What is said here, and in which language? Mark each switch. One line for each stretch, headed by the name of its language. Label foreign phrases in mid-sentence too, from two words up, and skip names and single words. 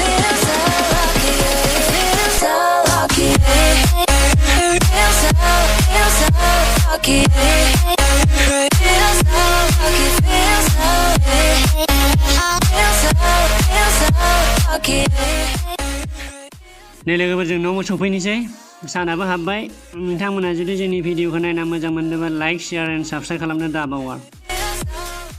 English: Feel so lucky, yeah. Feel so lucky, yeah. Feel so lucky, yeah. Lucky,
Bodo: नै लोगोफोर जों न'आव सफैनोसै सानाबो हाबबाय नोंथांमोना जुदि जोंनि भिडिअखौ नायना मोजां मोनदोंबा
English: like share and subscribe
Bodo: खालामनो दाबावा
English: yeah.